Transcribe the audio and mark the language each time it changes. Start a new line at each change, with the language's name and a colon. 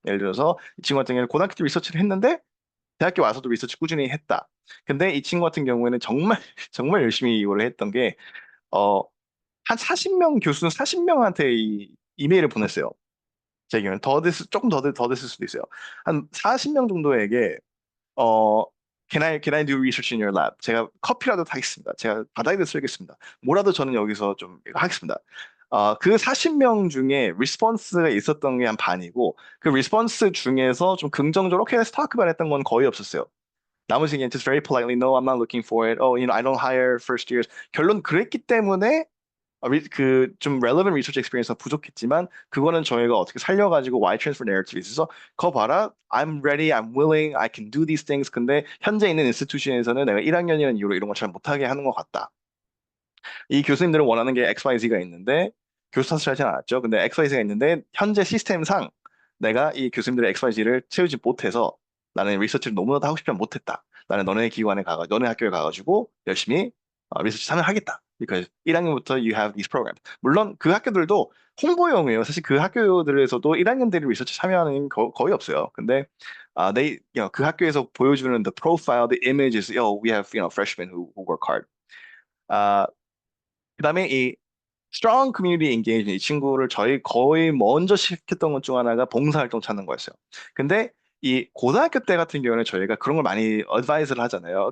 Korean: 예를 들어서 이 친구 같은 경우는 고등학교 때 리서치를 했는데 대학교 와서도 리서치 꾸준히 했다. 근데 이 친구 같은 경우에는 정말 정말 열심히 이거를 했던 게 어, 한 40명 교수 40명한테 이 이메일을 보냈어요. 제 경우는 조금 더 됐을 수도 있어요.
English: 한 40명 정도에게 어 can I do research in your lab?
Korean: 제가 커피라도 타겠습니다. 제가 바닥에도 쓸겠습니다. 뭐라도 저는 여기서 좀 이거 하겠습니다. 그 40명 중에 리스폰스가 있었던 게 한 반이고 그 리스폰스 중에서 좀 긍정적으로
English: okay, let's talk about it
Korean: 했던 건 거의 없었어요.
English: 나머지는 just very politely, no, I'm not looking for it. Oh, I don't hire first years.
Korean: 결론 그랬기 때문에 좀 relevant research experience가 부족했지만 그거는 저희가 어떻게 살려가지고 Y transfer narrative 있어서 거 봐라,
English: I'm ready, I'm willing, I can do these things.
Korean: 근데 현재 있는 인스티튜션에서는 내가 1학년이라는 이유로 이런 걸 잘 못하게 하는 것 같다. 이 교수님들은 원하는 게 XYZ가 있는데 교수 탓을 하진 않았죠. 근데 XYZ가 있는데 현재 시스템상 내가 이 교수님들의 XYZ를 채우지 못해서 나는 리서치를 너무나도 하고 싶지 못했다. 나는 너네 학교에 가가지고 열심히 리서치 참여하겠다.
English: because 1학년부터 you have these programs.
Korean: 물론 그 학교들도 홍보용이에요. 사실 그 학교들에서도 1학년들이 리서치 참여하는 거의 없어요. 근데 그 학교에서 보여주는
English: the profile, the images, we have, freshmen who work hard.
Korean: 아, 그다음에 이 strong community engagement 이 친구를 저희 거의 먼저 시작했던 것 중 하나가 봉사활동 찾는 거였어요. 근데 이 고등학교 때 같은 경우는 저희가 그런 걸 많이 advise를 하잖아요.